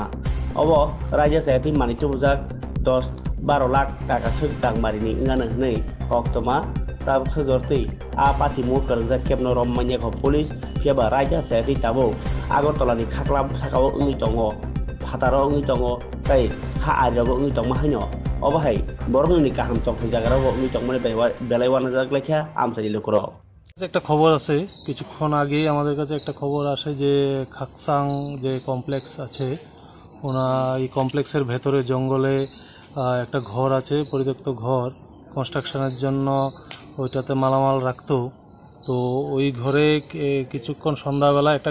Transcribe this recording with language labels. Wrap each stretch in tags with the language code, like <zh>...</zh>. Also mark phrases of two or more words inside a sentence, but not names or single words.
<trp>obo raja saiti mani tubujak 10-12 lakh taka sek tangmarini ngana hnei koktoma tab sajortei a pati mo karjak kepno rommanya ko police phiaba raja saiti tabo Agartala ni khaklam sakao ungi tongo phataro ungi tongo tai ha arabo ungi tongma haino obahai borong ni kaham tok jagarabo ungi tongmane belaiwana jaglekha আমসাইলি লোকরা</trp> <bn>একটা খবর আছে কিছুক্ষণ আগে আমাদের কাছে একটা খবর আসে যে খাকসাং যে কমপ্লেক্স আছে এই কমপ্লেক্সের ভেতরে জঙ্গলে একটা ঘর আছে পরিত্যক্ত ঘর কনস্ট্রাকশনের জন্য ওইটাতে মালামাল রাখতো তো ওই ঘরে কিছুক্ষণ সন্ধ্যাবেলা একটা</bn>